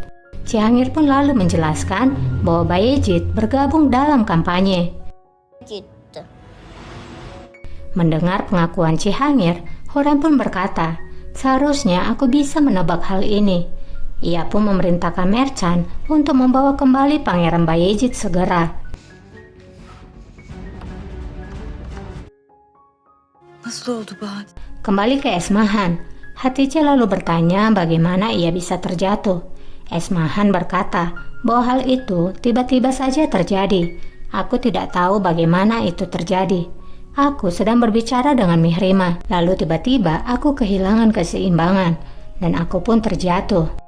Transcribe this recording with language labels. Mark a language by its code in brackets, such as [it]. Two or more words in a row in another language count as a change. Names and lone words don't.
[id] Cihangir pun lalu menjelaskan bahwa Bayezid bergabung dalam kampanye. [tr] Gitti. [id] Mendengar pengakuan Cihangir, Hurem pun berkata, "Seharusnya aku bisa menebak hal ini." Ia pun memerintahkan Mercan untuk membawa kembali Pangeran Bayezid segera. [tr] Nasıl oldu Bahar? [id] Kembali ke Esmahan, Hatice lalu bertanya bagaimana ia bisa terjatuh. Esmahan berkata bahwa hal itu tiba-tiba saja terjadi. Aku tidak tahu bagaimana itu terjadi. Aku sedang berbicara dengan Mihrima, lalu tiba-tiba aku kehilangan keseimbangan dan aku pun terjatuh.